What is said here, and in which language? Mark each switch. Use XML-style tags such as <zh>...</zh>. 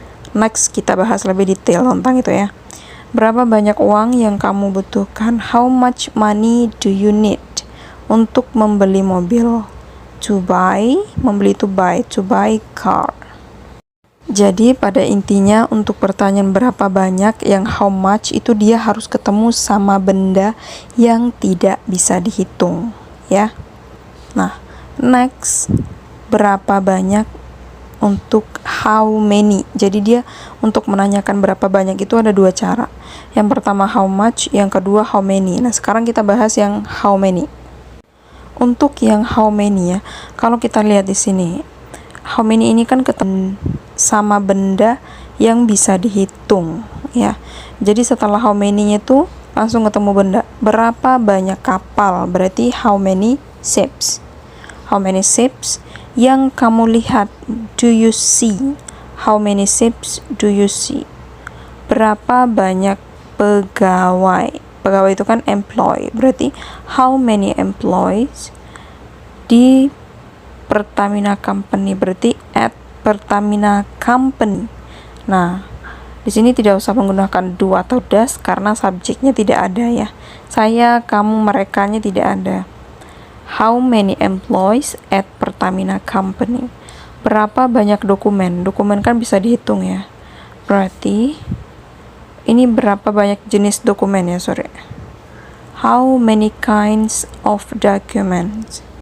<id>Next, kita bahas lebih detail tentang itu ya. Berapa banyak uang yang kamu butuhkan?</id> <en>How much money do you need</en> <id>untuk membeli mobil?</id> <en>To buy, membeli to buy car.</en> <id>Jadi pada intinya untuk pertanyaan berapa banyak yang how much itu dia harus ketemu sama benda yang tidak bisa dihitung ya. Nah, next, berapa banyak untuk how many. Jadi dia untuk menanyakan berapa banyak itu ada 2 cara. Yang pertama how much, yang kedua how many. Nah, sekarang kita bahas yang how many. Untuk yang how many ya, kalau kita lihat di sini, how many ini kan ketemu sama benda yang bisa dihitung ya. Jadi setelah how many-nya itu langsung ketemu benda. Berapa banyak kapal?</id> <en>Berarti how many ships. How many ships</en> <id>yang kamu lihat?</id> <en>Do you see? How many ships do you see?</en> <id>Berapa banyak pegawai? Pegawai itu kan employee.</id> <en>Berarti how many employees di Pertamina Company? Berarti at Pertamina Company.</en> <id>Nah, di sini tidak usah menggunakan do atau does karena subjeknya tidak ada ya. Saya, kamu, merekanya tidak ada.</id> <en>How many employees at Pertamina Company?</en> <id>Berapa banyak dokumen? Dokumen kan bisa dihitung ya. Berarti ini berapa banyak jenis dokumen ya, sorry.</id> <en>How many kinds of documents?</en>